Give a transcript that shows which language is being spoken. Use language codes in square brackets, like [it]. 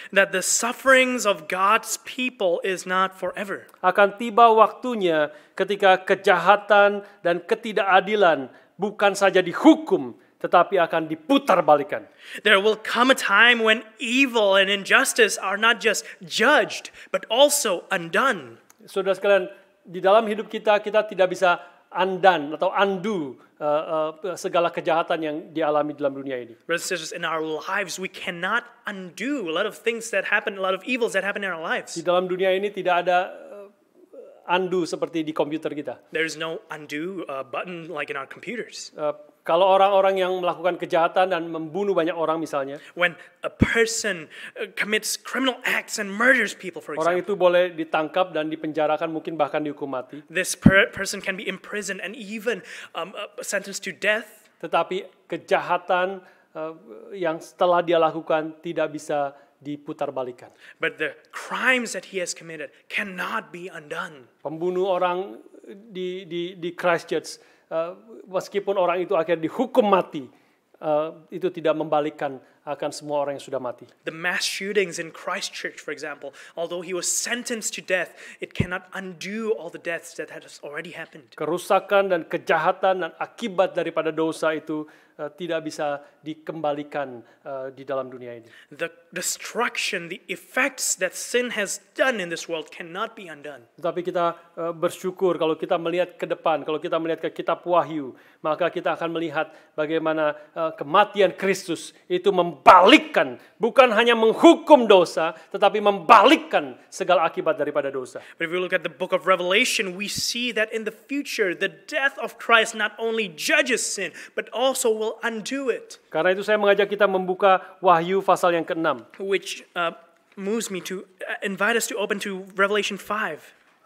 [en] That the sufferings of God's people is not forever. [id] Akan tiba waktunya ketika kejahatan dan ketidakadilan bukan saja dihukum, tetapi akan diputarbalikkan. [en] There will come a time when evil and injustice are not just judged, but also undone. [id] Saudara sekalian, di dalam hidup kita tidak bisa undo segala kejahatan yang dialami dalam dunia ini. [en] Brothers and sisters, in our lives, we cannot undo a lot of things that happen, a lot of evils that happen in our lives. [id] Di dalam dunia ini tidak ada undo seperti di komputer kita. [en] There is no undo button like in our computers. [id] Kalau orang-orang yang melakukan kejahatan dan membunuh banyak orang misalnya, [en] When a person commits criminal acts and murders people, for [id] orang [en] example, [id] itu boleh ditangkap dan dipenjarakan, mungkin bahkan dihukum mati. [en] this person can be imprisoned and even sentenced to death. [id] Tetapi kejahatan yang setelah dia lakukan tidak bisa diputarbalikkan. [en] But the crimes that he has committed cannot be undone. [id] Pembunuh orang di Christchurch, meskipun orang itu akhirnya dihukum mati, itu tidak membalikkan akan semua orang yang sudah mati. [en] The mass shootings in Christchurch, for example, although he was sentenced to death, it cannot undo all the deaths that has already happened. [id] Kerusakan dan kejahatan dan akibat daripada dosa itu tidak bisa dikembalikan di dalam dunia ini. [en] The destruction, the effects that sin has done in this world cannot be undone. [id] Tetapi kita bersyukur kalau kita melihat ke depan, kalau kita melihat ke kitab Wahyu, maka kita akan melihat bagaimana kematian Kristus itu membalikkan, bukan hanya menghukum dosa, tetapi membalikkan segala akibat daripada dosa. [en] But if we look at the book of Revelation, we see that in the future, the death of Christ not only judges sin, but also will undo it. [id] Karena itu saya mengajak kita membuka Wahyu pasal yang ke-6. [en] Which moves me to invite us to open to Revelation 5,